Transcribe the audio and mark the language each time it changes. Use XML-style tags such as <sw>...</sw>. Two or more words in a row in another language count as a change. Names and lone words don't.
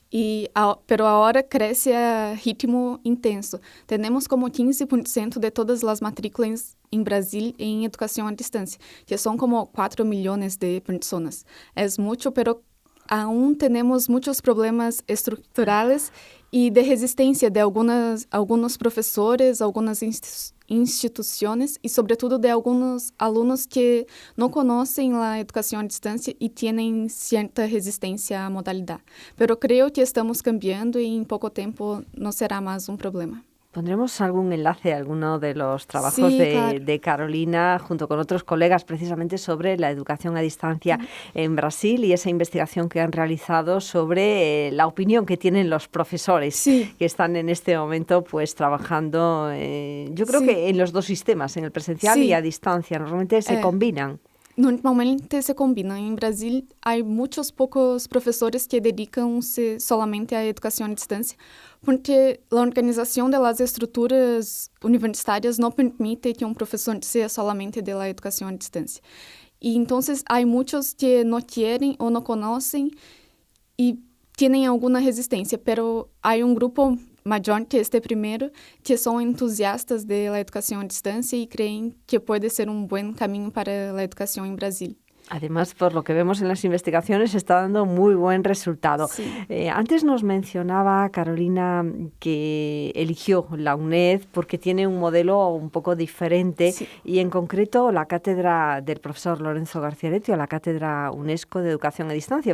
<es>Pero ahora crece a ritmo intenso. Tenemos como 15% de todas las matrículas en Brasil en educación a distancia, que son como 4 millones de personas. Es mucho, pero aún tenemos muchos problemas estructurales</es> <pt>e de resistência de alguns professores, algumas instituições e, sobretudo, de alguns alunos que não conhecem a educação à distância e têm certa resistência à modalidade. Pero creio que</pt> <es>estamos cambiando</es> <pt>e em pouco tempo não será mais um problema.</pt> <es>Pondremos algún enlace a alguno de los trabajos de Carolina junto con otros colegas precisamente sobre la educación a distancia en Brasil y esa investigación que han realizado sobre la opinión que tienen los profesores que están en este momento pues trabajando, yo creo que en los dos sistemas, en el presencial y a distancia. Normalmente se combinan.</es> <pt>Normalmente se combinam. Em Brasil, há muitos poucos professores que dedicam-se solamente à educação à distância, porque a organização das estruturas universitárias não permite que professor seja solamente da educação à distância. E então, há muitos que não querem ou não conhecem e têm alguma resistência, pero há grupo maior que este primeiro, que são entusiastas da educação à distância e creem que pode ser bom caminho para a educação em Brasil.</pt> <es>Además, por lo que vemos en las investigaciones, está dando muy buen resultado. Sí. Antes nos mencionaba, Carolina, que eligió la UNED porque tiene un modelo un poco diferente y en concreto la cátedra del profesor Lorenzo García Aretio, la cátedra UNESCO de Educación a Distancia.</es>